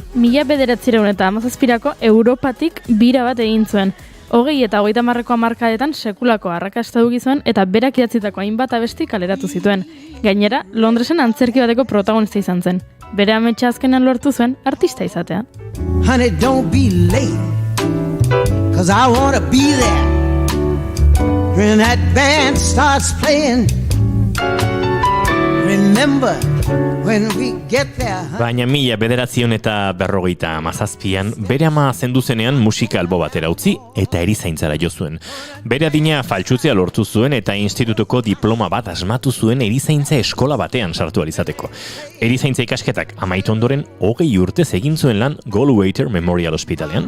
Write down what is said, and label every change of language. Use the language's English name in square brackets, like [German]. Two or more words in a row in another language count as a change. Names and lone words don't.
[Basque] 1917ko Europatik bira bat egin zuen. 20 eta 30ko hamarkadetan sekulako arrakasta du gizuen eta berak idatzitako hainbat abesti kaleratu zituen. Gainera, Londresen antzerki bateko protagonista izan zen. Bere ametsa azkenan lortu zuen artista izatea. [English] Honey, don't be late, 'cause I wanna be there when that band starts playing. Remember when we get there. [Basque] Baina 1957an bere ama zendu zenean musika albo batera utzi eta erizaintzara jo zuen. Bere adina faltsutzea lortu zuen eta institutuko diploma bat asmatu zuen erizaintza eskola batean sartu alizateko. Erizaintza ikasketak amaitu ondoren 20 urtez egin zuen lan Goldwater Memorial Hospitalean.